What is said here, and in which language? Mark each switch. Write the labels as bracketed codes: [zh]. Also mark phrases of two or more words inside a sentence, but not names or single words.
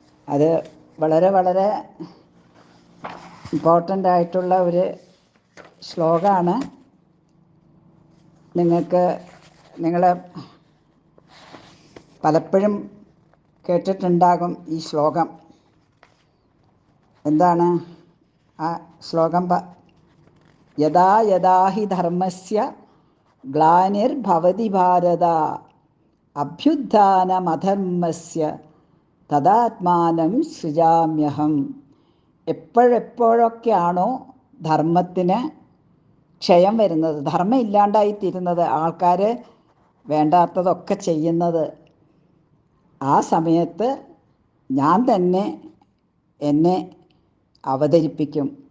[ml] അത് വളരെ വളരെ ഇമ്പോർട്ടൻ്റ് ആയിട്ടുള്ള ഒരു ശ്ലോകമാണ്. നിങ്ങൾ പലപ്പോഴും കേട്ടിട്ടുണ്ടാകും ഈ ശ്ലോകം. എന്താണ് ആ ശ്ലോകം? [sa] യഥാ യഥാ ഹി ധർമ്മസ്യ ഗ്ലാനിർഭവതി ഭാരത അഭ്യുത്ഥാനമധർമ്മസ്യ തദാത്മാനം സൃജാമ്യഹം. [ml] എപ്പോഴെപ്പോഴൊക്കെയാണോ ധർമ്മത്തിന് ക്ഷയം വരുന്നത്, ധർമ്മം ഇല്ലാണ്ടായിത്തീരുന്നത്, ആൾക്കാർ വേണ്ടാത്തതൊക്കെ ചെയ്യുന്നത്, ആ സമയത്ത് ഞാൻ തന്നെ എന്നെ അവതരിപ്പിക്കും.